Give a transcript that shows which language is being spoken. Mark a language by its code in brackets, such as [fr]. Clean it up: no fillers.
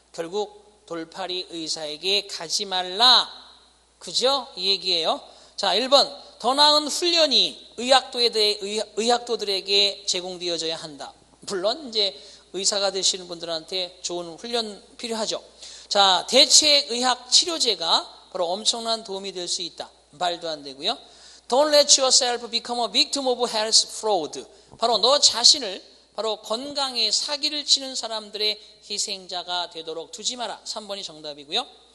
[ko] 결국 돌팔이 의사에게 가지 말라. 그죠? 이 얘기예요. 자, 1번. 더 나은 훈련이 의학도들에게 제공되어져야 한다. 물론 이제 의사가 되시는 분들한테 좋은 훈련 필요하죠. 자, 대체의학 치료제가 바로 엄청난 도움이 될 수 있다. 말도 안 되고요. [en] Don't let yourself become a victim of health fraud. [ko] 바로 너 자신을 바로 건강에 사기를 치는 사람들의 희생자가 되도록 두지 마라. 3번이 정답이고요.